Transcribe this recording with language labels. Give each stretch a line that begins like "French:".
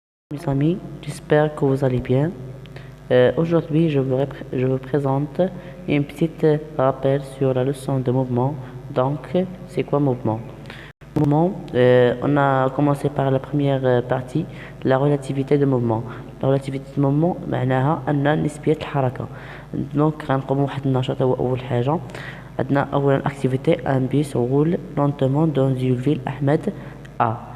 French: Mes amis, j'espère que vous allez bien. Aujourd'hui, je vous présente une petite rappel sur la leçon de mouvement. Donc, c'est quoi mouvement? Mouvement, on a commencé par la première partie, la relativité de mouvement. La relativité de mouvement
Arabic: معناها أن نسبية الحركة. Donc غنقوموا بواحد النشاط هو أول حاجة. عندنا أولا
French: activité un bus roule lentement dans une ville أحمد A.